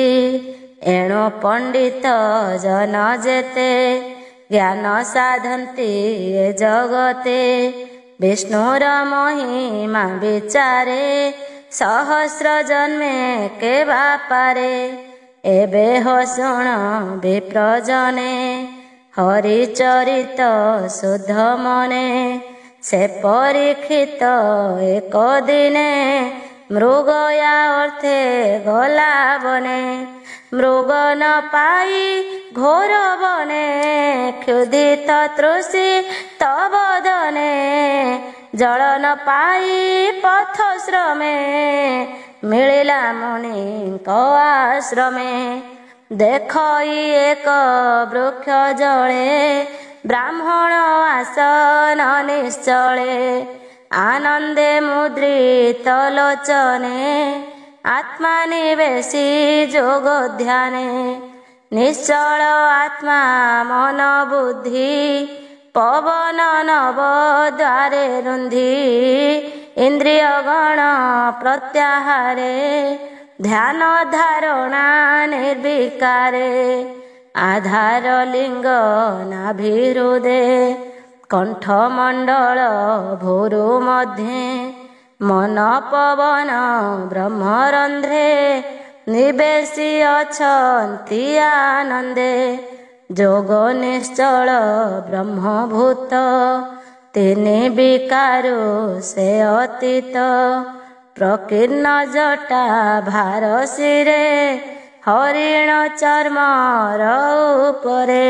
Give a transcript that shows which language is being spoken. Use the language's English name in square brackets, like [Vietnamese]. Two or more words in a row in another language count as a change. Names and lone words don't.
[Odia] ଏଣୁ ପଣ୍ଡିତ ଜନ ଜେତେ ଜ୍ଞାନ ସାଧନ୍ତି ଏ ଜଗତେ ବିଷ୍ଣୁର ମହିମା ବିଚାରେ ସହସ୍ର ଜନ୍ମେ କେ ବାପାରେ। ଏବେ ହୋ ଶୁଣ ବିପ୍ରଜନେ ହରିଚରିତ ଶୁଦ୍ଧ ମନେ ସେ ପରୀକ୍ଷିତ ଏକ ଦିନେ ମୃଗୟା ଅର୍ଥେ ଗଲା ବନେ। ମୃଗ ନ ପାଇ ଘୋର ବନେ କ୍ଷୁଧିତ ତୃଷି ତବଦନେ ଜଳ ନ ପାଇ ପଥ ଶ୍ରମେ ମିଳିଲା ମୁନି ଆଶ୍ରମେ। ଦେଖଇ ଏକ ବୃକ୍ଷ ଜଳେ ବ୍ରାହ୍ମଣ ଆସନ ନିଶ୍ଚଳେ ଆନନ୍ଦେ ମୁଦ୍ରିତ ଲୋଚନେ ଆତ୍ମା ନିବେଶି ଯୋଗ ଧ୍ୟାନେ। ନିଶ୍ଚଳ ଆତ୍ମା ମନ ବୁଦ୍ଧି ପବନ ନବ ଦ୍ୱାରେ ରୁନ୍ଧି ଇନ୍ଦ୍ରିୟ ଗଣ ପ୍ରତ୍ୟାହାରେ ଧ୍ୟାନ ଧାରଣା ନିର୍ବିକାରେ। ଆଧାର ଲିଙ୍ଗ ନାଭିହୃଦେ କଣ୍ଠମଣ୍ଡଳ ଭୋରୁ ମଧ୍ୟେ ମନ ପବନ ବ୍ରହ୍ମରନ୍ଧ୍ରେ ନିବେଶି ଅଛନ୍ତି ଆନନ୍ଦେ। ଯୋଗ ନିଶ୍ଚଳ ବ୍ରହ୍ମଭୂତ ତିନି ବିକାରୁ ସେ ଅତୀତ ପ୍ରକୀର୍ଣ୍ଣ ଜଟା ଭାର ଶିରେ ହରିଣ ଚର୍ମ ଉପରେ।